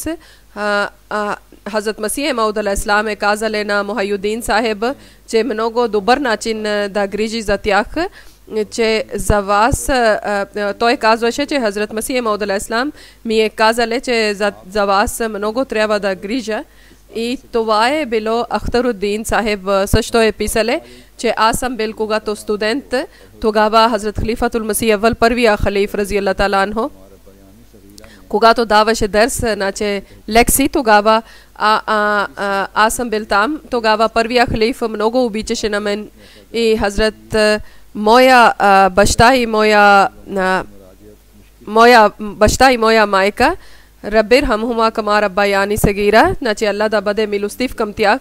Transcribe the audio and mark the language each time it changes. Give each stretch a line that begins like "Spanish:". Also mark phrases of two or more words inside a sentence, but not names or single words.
Bulgarian: Хазрат Масих Мауд алейхиссалам е казали на Мухайюддин Сахиб, че е много добър начин да грижи за тях, че за вас, той казваше, че Хазрат Масих Мауд алейхиссалам ми е казали, че за вас много трябва да грижа. И това е било Ахтаруддин Сахиб също е писали, че аз съм бил когато студент, тогава Хазрат Халифатул Масих Аввал, първия халиф
Arabic: رضي الله تعالى عنه,
Bulgarian: когато даваше дърс, значи лекции, тогава аз съм бил там, тогава първия халиф много обичаше на мен и Хазрат моя баща и моя майка,
Arabic: رب ارحمهما كما ربياني صغيرا,
Bulgarian: значи Аллах да бъде милостив към тях.